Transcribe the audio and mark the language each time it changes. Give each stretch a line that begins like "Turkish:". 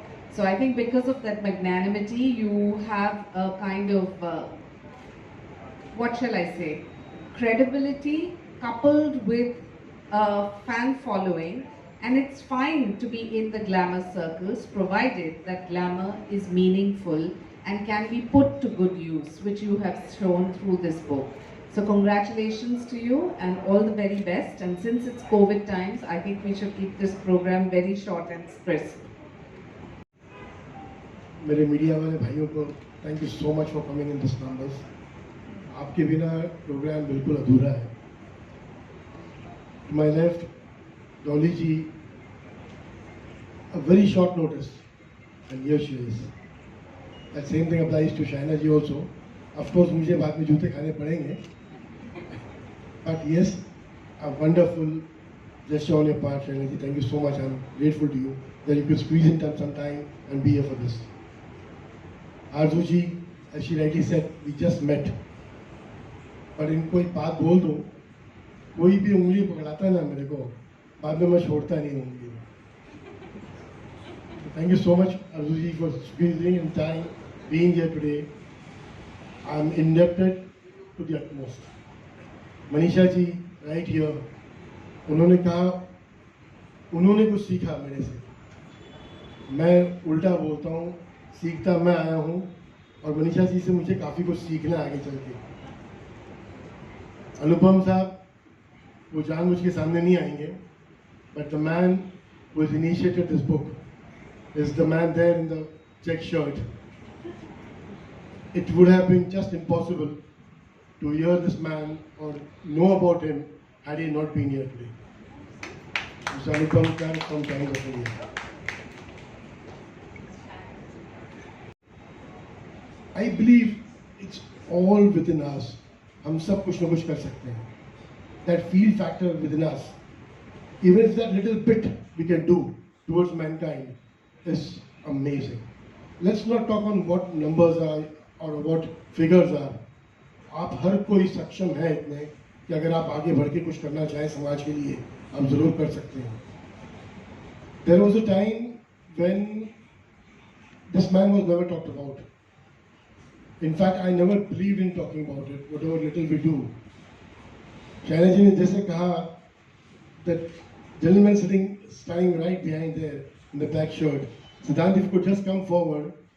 English: So I think because of that magnanimity, you have a kind of, what shall I say, credibility coupled with a fan following, and it's fine to be in the glamour circles provided that glamour is meaningful and can be put to good use, which you have shown through this book. So congratulations to you and all the very best. And since it's COVID times, I think we should keep this program very short and crisp.
Hindi: मेरे media वाले भाइयों को
English: Thank you so much for coming in this numbers.
Hindi: आपके बिना programme बिल्कुल अधूरा है.
English: To my left, Dolly ji, a very short notice, and here she is. That same thing applies to Shaina ji also. Of course, मुझे बाद में जूते खाने पड़ेंगे. But yes, a wonderful gesture on your part, Shaina ji. Thank you so much. I'm grateful to you that you could squeeze in some time and be here for this. Arzu ji, as she rightly said, we just met
Hindi: पर इनको एक बात बोल दूँ, कोई भी उंगली पकड़ाता है ना मेरे को, बाद में मैं छोड़ता नहीं उंगली।
English: Thank you so much, Arzu ji, for squeezing in time, being here today. I am indebted to the utmost.
Hindi: Manisha ji,
English: right here,
Hindi: उन्होंने कहा, उन्होंने कुछ सीखा मेरे से, मैं उल्टा बोलता हूँ, सीखता मैं आया हूँ, और मनीषा जी से मुझे काफ़ी कुछ सीखना है आगे चल के। अनुपम साहब वो जानबूझ के सामने नहीं आएंगे,
English: but the man who has initiated this book is the man there in the check shirt. It would have been just impossible to hear this man or know about him had he not been here today. Mr. Anupam Khan from Times of India. I believe it's all within us.
Hindi: हम सब कुछ न कुछ कर सकते हैं.
English: That feel factor within us, even if that little bit we can do towards mankind, is amazing. Let's not talk on what numbers are or what figures are.
Hindi: आप हर कोई सक्षम है इतने कि अगर आप आगे बढ़ के कुछ करना चाहें समाज के लिए, आप जरूर कर सकते हैं.
English: There was a time when this man was never talked about. In fact, I never believed in talking about it, whatever little we do. Shaina ji
Hindi: ne जैसे कहा,
English: that gentleman standing right behind there in the black shirt, Siddhant, if you could just come forward.